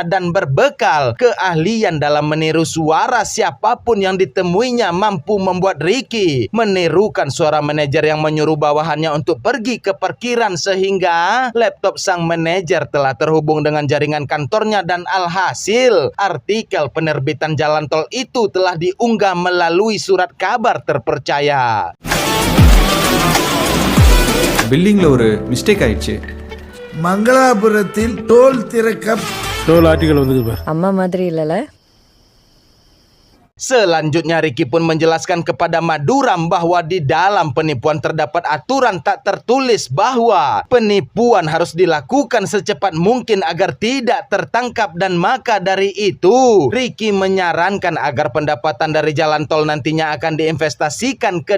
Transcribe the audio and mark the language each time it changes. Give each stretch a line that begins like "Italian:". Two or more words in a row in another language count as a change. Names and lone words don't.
Indonesian: Dan berbekal keahlian dalam meniru suara siapapun yang ditemuinya mampu membuat Ricky menirukan suara manajer yang menyuruh bawahannya untuk pergi ke parkiran, sehingga laptop sang manajer telah terhubung dengan jaringan kantornya. Dan alhasil artikel penerbitan jalan tol itu telah diunggah melalui surat kabar terpercaya.
Tamil: பில்லிங்ல ஒரு மிஸ்டேக் ஆயிடுச்சு. மங்களாபுரத்தில் டோல் திறக்க
English: toll article
Tamil: வந்து அம்மா மாதிரி இல்லல.
Indonesian: Selanjutnya Ricky pun menjelaskan kepada Maduram bahwa di dalam penipuan terdapat aturan tak tertulis bahwa penipuan harus dilakukan secepat mungkin agar tidak tertangkap. Dan maka dari itu Ricky menyarankan agar pendapatan dari jalan tol nantinya akan diinvestasikan ke